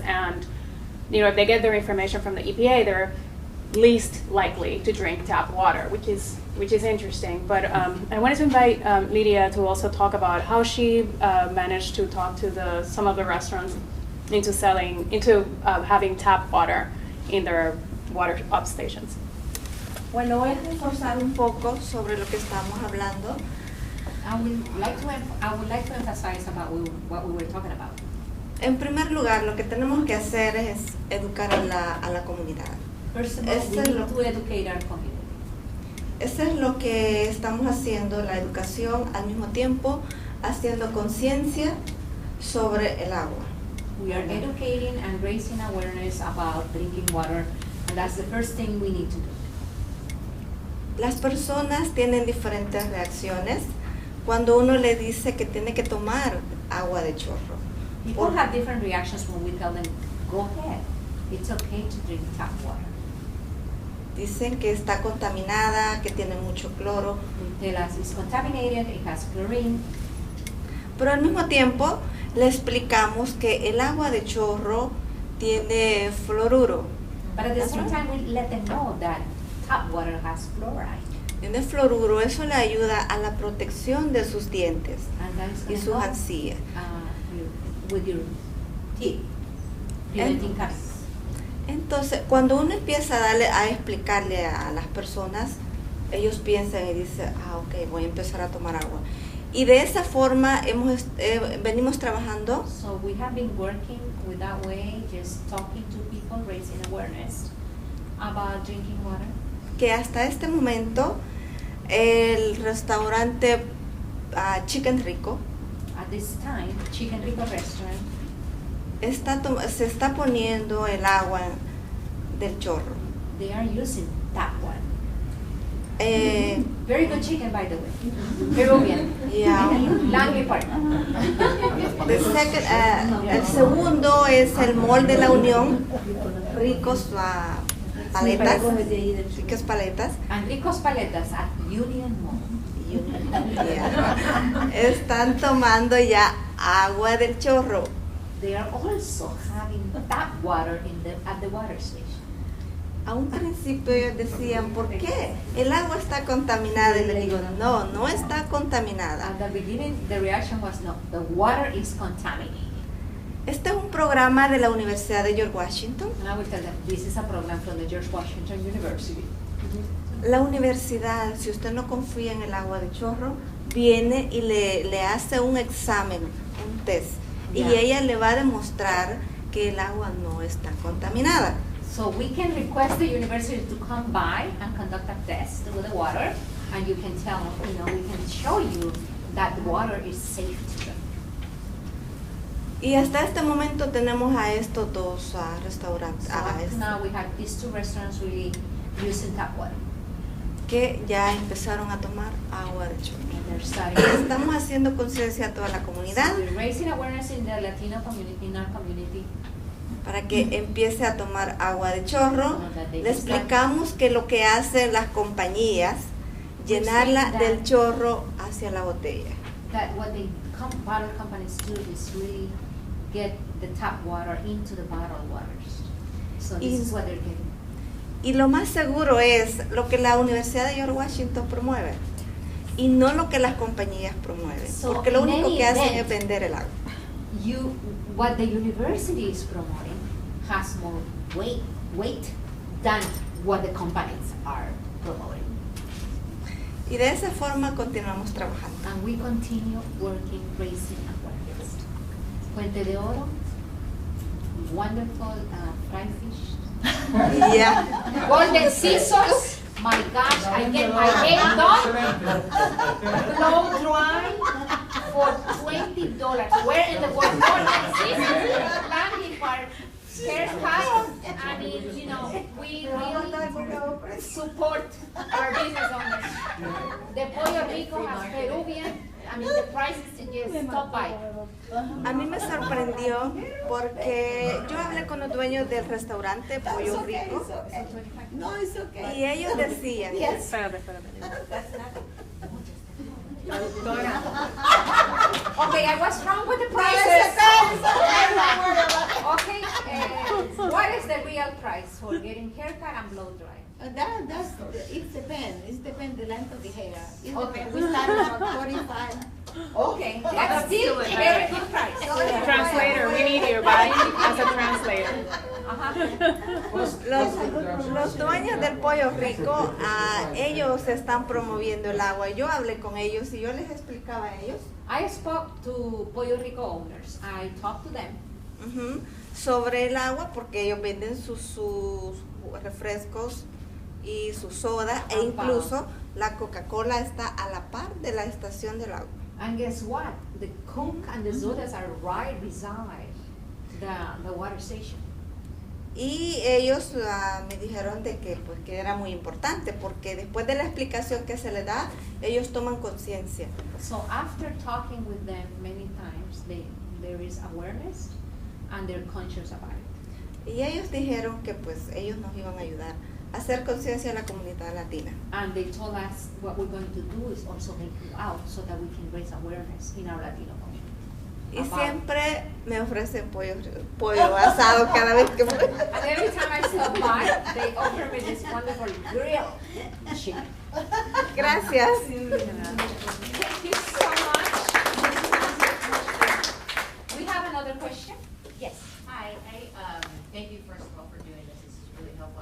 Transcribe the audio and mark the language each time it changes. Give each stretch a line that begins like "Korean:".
English: And you know, if they get their information from the EPA, they're least likely to drink tap water, which is interesting. But I wanted to invite Lydia to also talk about how she managed to talk to some of the restaurants into having tap water in their water up stations.
Spanish: Bueno, voy a reforzar un poco sobre lo que estamos hablando.
English: I would like to emphasize about what we were talking about.
Spanish: En primer lugar, lo que tenemos que hacer es educar a la comunidad.
English: First of all, we need to educate our community.
Spanish: Eso es lo que estamos haciendo, la educación, al mismo tiempo haciendo conciencia sobre el agua.
English: We are educating and raising awareness about drinking water, and that's the first thing we need to do.
Spanish: Las personas tienen diferentes reacciones cuando uno le dice que tiene que tomar agua de chorro.
English: People have different reactions when we tell them, go ahead, it's okay to drink tap water.
Spanish: Dicen que está contaminada, que tiene mucho cloro.
English: They tell us it's contaminated, it has chlorine.
Spanish: Pero al mismo tiempo le explicamos que el agua de chorro tiene fluoruro.
English: But at the same time, we let them know that tap water has fluoride.
Spanish: Tiene fluoruro, eso le ayuda a la protección de sus dientes
English: And that is
Spanish: y sus
English: gonna help,
Spanish: encías.
English: with your teeth, preventing caries.
Spanish: Entonces, cuando uno empieza a explicarle a las personas, ellos piensan y dicen, ok, voy a empezar a tomar agua. Y de esa forma venimos trabajando.
English: So we have been working with that way, just talking to people, raising awareness about drinking water.
Spanish: Que hasta este momento el restaurante Chicken Rico
English: At this time, Chicken Rico restaurant
Spanish: se está poniendo el agua del chorro.
English: they are using tap water. Very good chicken, by the way. Peruvian. Yeah. Langley Park.
Spanish: El segundo es el Mall de la Unión, ricos paletas, ricas paletas.
English: And Ricos Paletas at Union Mall. Yeah.
Spanish: Están tomando ya agua del chorro.
English: They are also having tap water at the water station.
Spanish: A un principio ellos decían, ¿por qué? El agua está contaminada. Y le digo, no está contaminada.
English: At the beginning, the reaction was no, the water is contaminated.
Spanish: Este es un programa de la Universidad de George Washington.
English: And I will tell them, this is a program from the George Washington University.
Spanish: La universidad, si usted no confía en el agua de chorro, viene y le hace un examen, un test. Y
English: Yeah.
Spanish: ella le va a demostrar que el agua no está contaminada.
English: So we can request the university to come by and conduct a test with the water, and you can tell, we can show you that the water is safe to drink.
Spanish: Y hasta este momento tenemos a estos dos restaurantes
English: So up to now we have these two restaurants really using tap water.
Spanish: que ya empezaron a tomar agua de chorro.
English: And they're starting.
Spanish: Estamos haciendo conciencia a toda la comunidad
English: So we're raising awareness in the Latino community, in our community.
Spanish: para que empiece a tomar agua de chorro. Le explicamos que lo que hacen las compañías, llenarla del chorro hacia la botella.
English: That what the bottle companies do is really get the tap water into the bottled waters. So this is what they're getting.
Spanish: Y lo más seguro es lo que la Universidad de George Washington promueve, y no lo que las compañías promueven,
English: So,
Spanish: porque lo
English: in
Spanish: único
English: any
Spanish: que hacen
English: event,
Spanish: es vender el agua.
English: What the university is promoting has more weight than what the companies are promoting.
Spanish: Y de esa forma continuamos trabajando.
English: And we continue working, raising awareness. Puente de Oro, wonderful fry fish. Yeah. Golden scissors, my gosh, I get my hair done, blow dry for $20. Where in the world? Golden scissors, Langley Park, haircut. I mean, you know, we really support our business owners. The Pollo Rico has Peruvian, I mean, the prices just stop by.
Spanish: A mí me sorprendió porque yo hablé con los dueños del restaurante Pollo Rico
English: No, it's okay.
Spanish: y ellos decían,
English: Okay, I was wrong with the prices. Okay, what is the real price for getting haircut and blow dry? It depends. It depends the length of the hair. It Okay. depends. We start at 45. Okay, that's still a very good price. Translator, we need you, bye, as a translator.
Spanish: los dueños del Pollo Rico, ellos están promoviendo el agua. Yo hablé con ellos y yo les explicaba a ellos
English: I spoke to Pollo Rico owners. I talked to them
Spanish: sobre el agua porque ellos venden sus refrescos y su soda e incluso la Coca-Cola está a la par de la estación del agua.
English: And guess what? The Coke and the sodas are right beside the water station.
Spanish: Y ellos me dijeron de que, pues, que era muy importante porque después de la explicación que se les da, ellos toman conciencia.
English: So after talking with them many times, there is awareness and they're conscious about it.
Spanish: Y ellos dijeron que pues ellos nos iban a ayudar a hacer conciencia en la comunidad latina.
English: And they told us what we're going to do is also make you out so that we can raise awareness in our Latino community.
Spanish: Y siempre me ofrecen pollo asado cada vez que voy.
English: And every time I stop by, they offer me this wonderful grilled chicken.
Spanish: Gracias.
English: Thank you so much. We have another question? Yes. Hi, thank you first of all for doing this. This is really helpful.